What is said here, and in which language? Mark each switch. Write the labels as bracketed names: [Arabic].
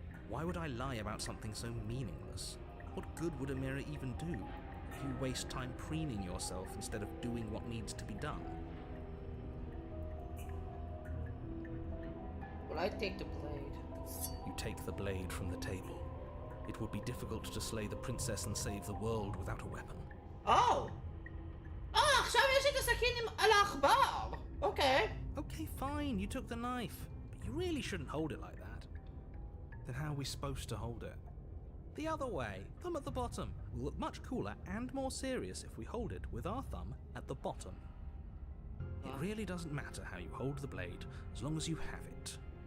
[English] Why would I lie about something so meaningless? What good would a mirror even do if you waste time preening yourself instead of doing what needs to be done? Will I take the blade? You take the blade from the table. It would be difficult to slay the princess and save the world without a weapon. Oh! [Hebrew] עכשיו יש לי את הסכין על העכבר! [English] Okay. Okay, fine, you took the knife. But you really shouldn't hold it like that. Then how are we supposed to hold it? The other way, thumb at the bottom. Will look much cooler and more serious if we hold it with our thumb at the bottom. It really doesn't matter how you hold the blade, as long as you have it.